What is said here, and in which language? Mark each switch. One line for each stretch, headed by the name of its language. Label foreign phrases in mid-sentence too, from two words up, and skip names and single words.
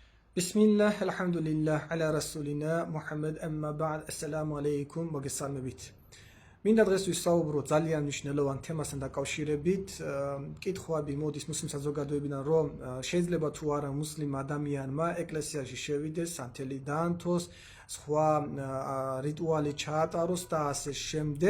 Arabic: بسم الله، الحمد لله، على رسولنا، محمد، أما بعد، السلام عليكم,
Georgian: მოგესალმებით. მინდა დღეს ვისაუბრო ძალიან მნიშვნელოვან თემასთან დაკავშირებით. კითხვები მოდის მუსლიმ საზოგადოებიდან, რომ შეიძლება თუ არა მუსლიმ ადამიანმა ეკლესიაში შევიდეს, სანთელი დაანთოს, სხვა რიტუალი ჩაატაროს და ასე შემდეგ.